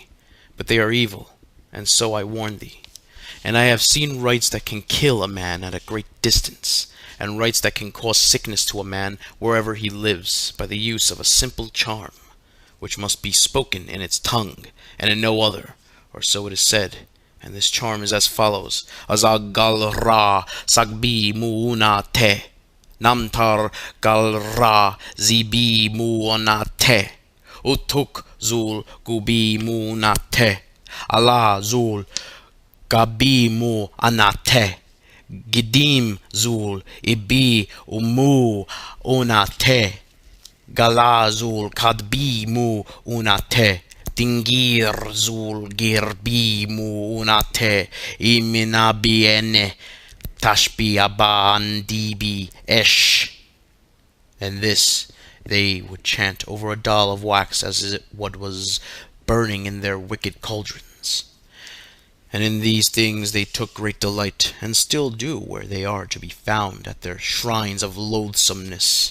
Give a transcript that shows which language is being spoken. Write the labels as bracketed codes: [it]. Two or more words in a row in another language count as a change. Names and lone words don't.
[en] But they are evil, and so I warn thee. And I have seen rites that can kill a man at a great distance, and rites that can cause sickness to a man wherever he lives by the use of a simple charm, which must be spoken in its tongue, and in no other, or so it is said. And this charm is as follows: [sux] Azagal Ra Sagbi Muuna Te Namtar Galra Zibi Muonate Utuk Zul Gubi Muunate Allah Zul Gabi Muanate Gidim Zul Ibi Umu Unate Gala Zul Kadbi Muunate Dingir Zul Girbi Muunate Iminabiene Tashbi Abandibi Esh. [en] And this they would chant over a doll of wax as it what was burning in their wicked cauldrons. And in these things they took great delight, and still do where they are to be found at their shrines of loathsomeness.